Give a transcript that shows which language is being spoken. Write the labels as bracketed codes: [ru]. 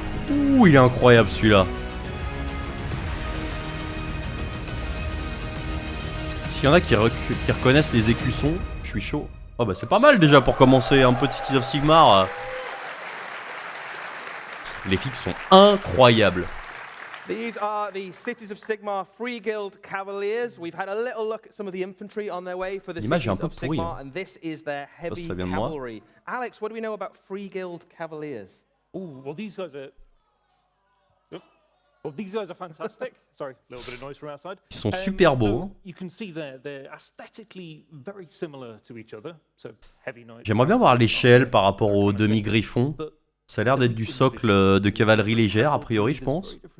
[fr] Ouh, il est incroyable celui-là. S'il y en a qui reconnaissent les écussons, je suis chaud. Oh bah c'est pas mal déjà pour commencer, un peu de Cities of Sigmar. Les fixes sont incroyables. [en] These are the Cities of Sigmar Free Guild Cavaliers. We've had a little look at some of the infantry on their way for the Cities of Sigmar, and this is their heavy cavalry. Alex, what do we know about Free Guild Cavaliers? Ooh, well these guys are... Well, these guys are fantastic. Sorry, a little bit of noise from outside. [fr] Ils sont super beaux. [en] So you can see they're aesthetically very similar to each other. So heavy knights. [fr] J'aimerais bien voir l'échelle par rapport aux demi-griffons. Ça a l'air d'être du socle de cavalerie légère, a priori, je pense.